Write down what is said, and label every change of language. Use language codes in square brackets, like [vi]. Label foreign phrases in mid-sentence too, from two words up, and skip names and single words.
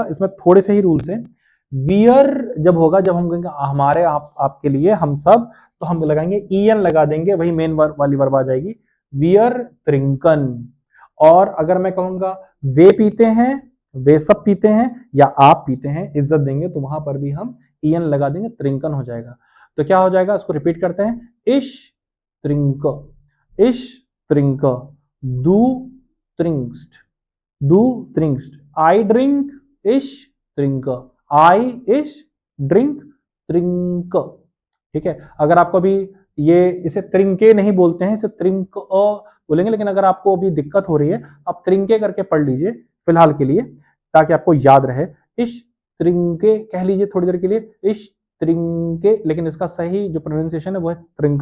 [hi] इसमें थोड़े से ही रूल्स हैं। वियर जब होगा, जब हम कहेंगे हमारे, आपके लिए, हम सब, तो हम लगाएंगे ईएन लगा देंगे, वही मेन वाली वर्ब आ जाएगी, [de] wir trinken. [hi] और अगर मैं कहूंगा वे पीते हैं, वे सब पीते हैं, या आप पीते हैं, इज्जत देंगे, तो वहां पर भी हम ईएन लगा देंगे, त्रिंकन हो जाएगा। तो क्या हो जाएगा? इसको रिपीट करते हैं। [de] ich trink, ich trink, du trinkst, du trinkst, [en] I drink, [de] ich trinke, I ich drink, trink, [hi] ठीक है। अगर आपको अभी ये इसे त्रिंके नहीं बोलते हैं, इसे त्रिंक बोलेंगे, लेकिन अगर आपको अभी दिक्कत हो रही है, आप त्रिंके करके पढ़ लीजिए फिलहाल के लिए, ताकि आपको याद रहे। [de] ich trinke [hi] कह लीजिए थोड़ी देर के लिए, [de] ich trinke, [hi] लेकिन इसका सही जो प्रोनाउंसिएशन है वो है त्रिंक।